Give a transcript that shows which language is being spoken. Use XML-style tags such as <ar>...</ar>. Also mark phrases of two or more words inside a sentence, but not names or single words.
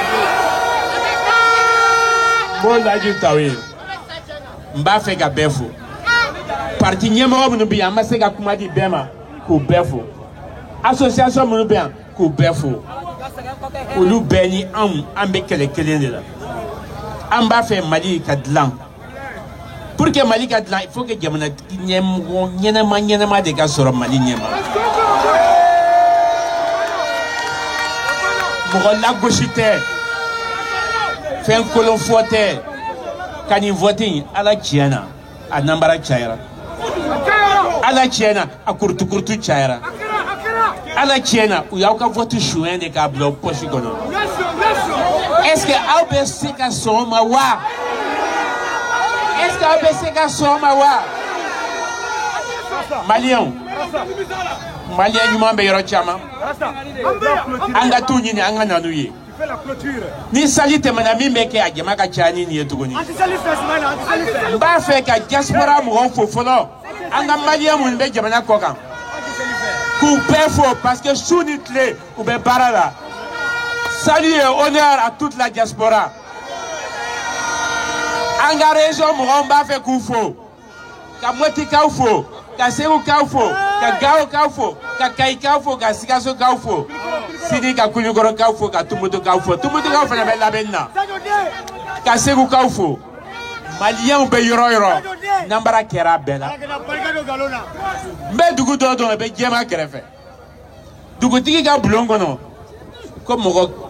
<bm>n b'o laji t'aw ye n b'a fɛ ka bɛɛ fo parti ɲɛmɔgɔ minnu bɛ yan an ma se ka kuma di bɛɛ ma k'u bɛɛ fo association minnu bɛ yan k'u bɛɛ fo olu bɛɛ ni an bɛ kɛlɛ kelen de la an b'a fɛ Mali ka dilan</bm> <fr>pour que</fr> <bm>Mali ka dilan</bm> <fr>il faut que</fr> <bm>jamana ɲɛmɔgɔ ɲɛnama de ka sɔrɔ Mali ɲɛma mɔgɔ lagosi tɛ fɛn kolon fɔ tɛ ka nin vote in Ala tiɲɛna a namara cayara Ala tiɲɛna a kurutu cayara Ala tiɲɛna u y'aw ka vote suɲɛ de k'a bila poche kɔnɔ</bm> <fr>est-ce que</fr> <bm>aw bɛ se ka sɔn o ma wa</bm> <fr>est-ce que</fr> <bm>aw bɛ se ka sɔn o ma wa Maliyɛnw ɲuman bɛ yɔrɔ caman an ka t'u ɲini an ka na n'u ye ni sali tɛmɛna min bɛ kɛ a jama ka ca ni nin ye tuguni n b'a fɛ ka diaspora mɔgɔw fo fɔlɔ an ka Maliyɛn minnu bɛ jamana kɔ kan k'u bɛɛ fo</bm> <fr>parce que</fr> <bm>su ni tile u bɛ baara la</bm> <fr>salut et honneur à toute la diaspora</fr> <bm>an ka région mɔgɔw b'a fɛ k'u fo ka Motikaw fo ka Segukaw fo ka Gawokaw fo ka Kayikaw fo ka Sikasokaw fo Sidi ka Kulukɔrɔkaw fo ka Tumutukaw fo Tumutukaw fana bɛ labɛnni na ka Segukaw fo Maliyɛnw bɛ yɔrɔ o yɔrɔ namara kɛra bɛɛ la n bɛ dugu dɔ dɔn o bɛ Jɛma kɛrɛfɛ dugutigi ka bulon kɔnɔ ko mɔgɔ</bm>